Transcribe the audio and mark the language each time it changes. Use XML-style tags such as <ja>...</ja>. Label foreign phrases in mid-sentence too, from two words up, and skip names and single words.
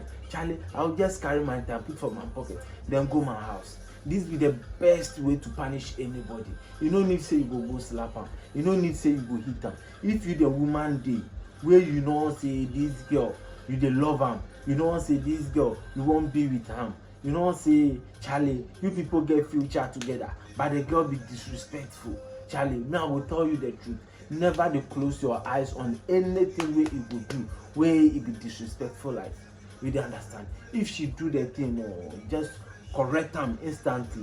<pcm>Charlie, I'll just carry my time, put for my pocket, then go my house. This be the best way to punish anybody. You no need say you go slap am. You no need say you go hit am. If you the woman dey, where you know say this girl, you dey love am. You know say this girl, you won't be with am. You know say, Charlie, you people get future together, but the girl be disrespectful. Charlie, now I will tell you the truth. Never dey close your eyes on anything where you go do, where it be disrespectful like. You dey understand? If she do the thing, just correct them instantly.</pcm>